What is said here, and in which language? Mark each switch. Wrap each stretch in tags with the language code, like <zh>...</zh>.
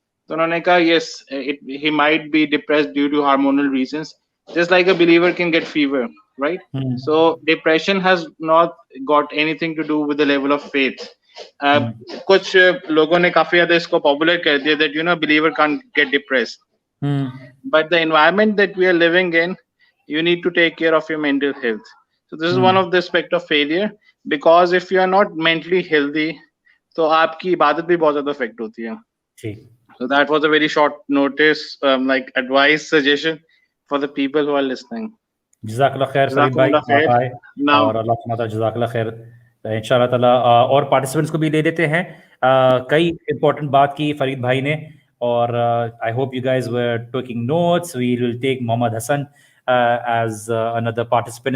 <en>So</en> <hi>unhone kaha</hi> <en>yes, he might be depressed due to hormonal reasons, just like a believer can get fever. right? So depression has not got anything to do with the level of faith.</en> <hi>कुछ लोगों ने काफी ज्यादा इसको popular कर दिया</hi> <en>that believer can't get depressed. But the environment that we are living in, you need to take care of your mental health. So this is one of the aspect of failure, because if you are not mentally healthy,</en> <hi>तो आपकी इबादत भी बहुत ज्यादा affect होती है.</hi> <en>So that was a very short notice, like advice, suggestion for the people who are listening.</en> <hi>जज़ाकल्लाह खैर फरीद भाई, और अल्लाह सुब्हानहू तआला जज़ाकल्लाह खैर. इंशाअल्लाह ताला और पार्टिसिपेंट्स को भी ले लेते हैं. कई इंपॉर्टेंट बात की फरीद भाई ने, और</hi> <en>I hope you guys were taking notes. We will take Mohammad Hasan as another participant.</en>